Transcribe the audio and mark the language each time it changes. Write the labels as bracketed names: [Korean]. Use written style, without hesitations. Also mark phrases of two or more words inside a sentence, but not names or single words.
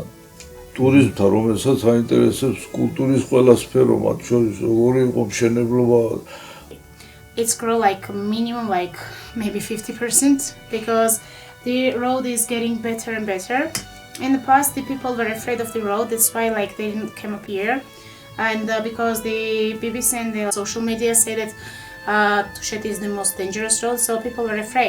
[Georgian] ტურიზმთან, რომელსაც აინტერესებს კულტურის ყველა სფერო, მათ შორის როგორი იყო მშენებლობა. [English] It's grow like minimum like maybe 50% because the road is getting better and better. In the past, the people were afraid of the road, that's why like they didn't come up here. And because the BBC and the social media say that Tusheti is the most dangerous road, so people were afraid.